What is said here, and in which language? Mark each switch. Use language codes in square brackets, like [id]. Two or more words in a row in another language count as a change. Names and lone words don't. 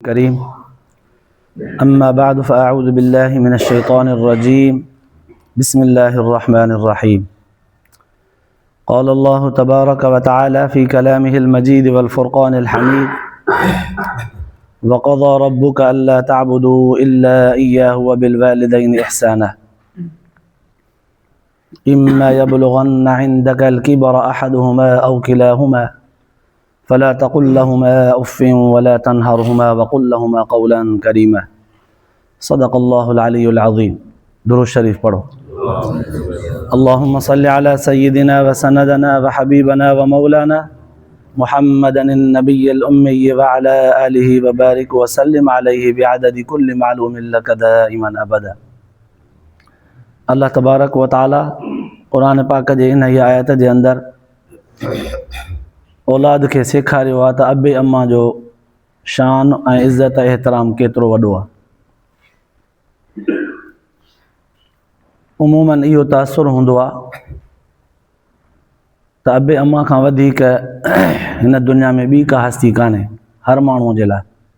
[ar] كريم أما بعد فأعوذ بالله من الشيطان الرجيم بسم الله الرحمن الرحيم قال الله تبارك وتعالى في كلامه المجيد والفرقان الحميد وقضى ربك ألا تعبدوا إلا إياه وبالوالدين إحسانا إما يبلغن عندك الكبر أحدهما أو كلاهما فلا تقل لهما أف ولا تنهرهما وقل لهما قولا كريما. صدق الله العلي العظيم. [sd] दुरूद शरीफ पढ़ो। [ar] اللهم صل على سيدنا وسندنا وحبيبنا ومولانا محمد النبي الأمي وعلى آله وبارك وسلم عليه بعدد كل معلوم لك دائما أبدا. الله تبارك وتعالى [sd] क़ुरान पाक जे इन ही आयत जे अंदर औलाद के सेखारियो आहे त अबे अम्मा जो शान ऐं इज़्ज़त एहतराम केतिरो वॾो आहे। उमूमन इहो तासुर हूंदो आहे त अबे अम्मा खां वधीक हिन दुनिया में ॿी का हस्ती कान्हे हर माण्हूअ जे लाइ।